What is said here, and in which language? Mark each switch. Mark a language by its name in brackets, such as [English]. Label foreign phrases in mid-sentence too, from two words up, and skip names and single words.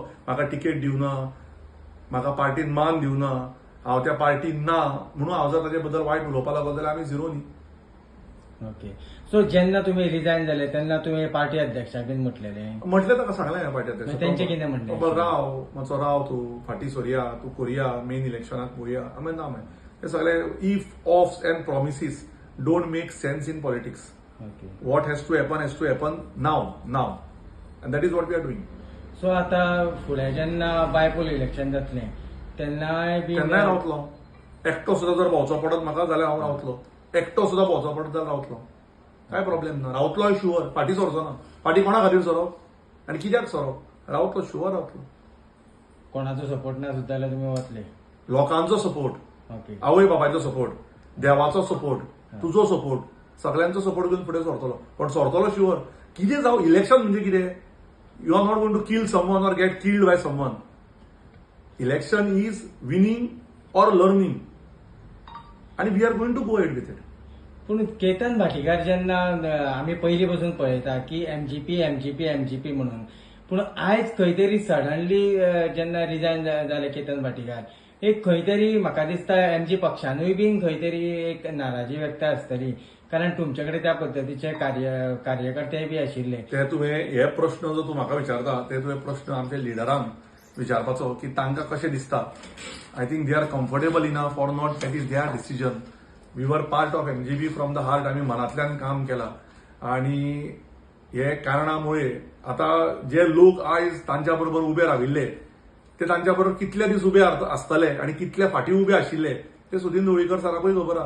[Konkani] म्हाका तिकेट दिवना, म्हाका पार्टीन मान दिवना, हांव त्या पार्टीन ना म्हणून हांव जर ताचे बद्दल वायट उलोवपाक लागलो जाल्यार आमी झिरो न्ही. ओके. सो जेन्ना तुम्ही रिजायन जाले तेन्ना तुम्ही पार्टी अध्यक्षाक बीन म्हटलेलें? म्हटलें ताका सांगलें हांवें पार्टी अध्यक्षाक. तेंचे कितें म्हणलें? बाबा राव, मातसो राव, तूं फाटीं सरया, तूं करया, मेन इलेक्शनाक पळोवया. हांवें ना म्हळें. हे सगळे [English] ifs offs and promises don't make sense in politics. [Konkani] ओके. [English] what has to happen now and that is what we are doing. [Konkani] सो आता फुडें जेन्ना [English] bypoll election [Konkani] जातलें तेन्नाय बी केन्नाय रावतलो. एकटो सुद्दां जर भोंवचो पडत म्हाका जाल्यार हांव रावतलो. एकटो सुद्दां भोंवचो पडत जाल्यार रावतलो. काय प्रॉब्लेम ना. रावतलोय शुअर. फाटीं सरचो ना. फाटीं कोणा खातीर सरप आनी कित्याक सरप. रावतलो, शुअर रावतलो. कोणाचो सपोर्ट ना सुद्दां जाल्यार तुमी वतले? लोकांचो सपोर्ट, ओके. आवय बापायचो सपोर्ट, देवाचो सपोर्ट, तुजो सपोर्ट, सगळ्यांचो सपोर्ट घेवन फुडें सरतलो. पण सरतलो शुअर. कितें जावं, इलेक्शन म्हणजे कितें? [English] You are not going to kill someone or get killed by someone. Election is winning or learning. And we are going to go ahead with it. [Konkani] पूण केतन भाटीकार जेन्ना आमी पयलीं पासून पळयता की एमजीपी म्हणून, पूण आयज खंय तरी सडनली जेन्ना रिजायन जाले केतन भाटीकार, एक खंय तरी म्हाका दिसता एमजी पक्षानूय बीन खंय तरी एक नाराजी व्यक्त आसतली. कारण तुमच्याकडे त्या पद्धतीचे कार्यकर्ते बी आशिल्ले. ते तुवें हे प्रश्न जो तूं म्हाका विचारता ते तुवें प्रश्न आमच्या लिडरांक विचारपाचो की तांकां कशें दिसता. [English] I think they are comfortable enough or not, that is their decision. we were part of MGB from the heart. [Konkani] आमी मनांतल्यान काम केलां आणि हे कारणामुळे आता जे लोक आयज तांच्या बरोबर उबे राविल्ले ते तांच्या बरोबर कितले दीस उबे आसतले आणि कितले फाटीं उबे आशिल्ले ते सुदीन ढवळीकर सराकूय खबर आहा.